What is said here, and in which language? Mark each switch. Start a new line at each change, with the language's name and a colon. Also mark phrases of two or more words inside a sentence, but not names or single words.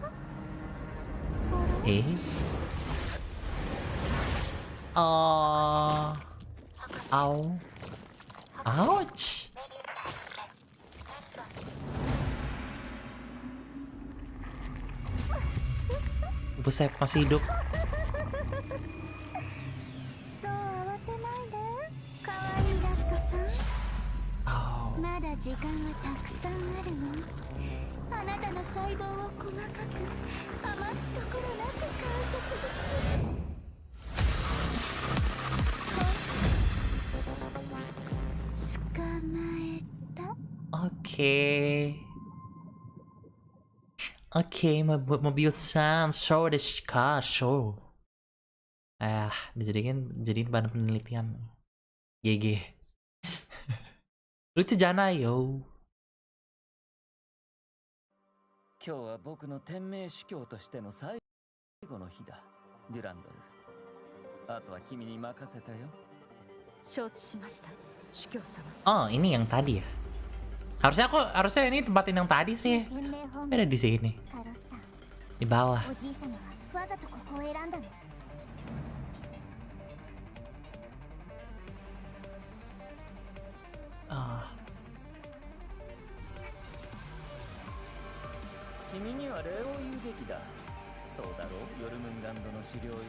Indonesian: Oh. Au. Ouch. Buset, masih hidup.
Japanese: そう慌てないで、可愛いラッコさん。 Oh. まだ時間はたくさんあるの。あなたの細胞を細かく余すところなく観察できる。捕まえた。
Indonesian: Oke. Oke, mobil Sam,
English: show the car, show.
Indonesian: Dijadiin bahan penelitian. GG. Lucu jana yo.
Japanese: 今日は僕の天命主教としての最後の日だ、デュランドル。あとは君に任せたよ。承知しました、主教様。
Indonesian: Oh, ini yang tadi ya. Harusnya ini tempatin yang tadi sih. Ada di sini. Di bawah. Ah.
Japanese: 君には礼を言うべきだ。そうだろう、ヨルムンガンドの資料よ。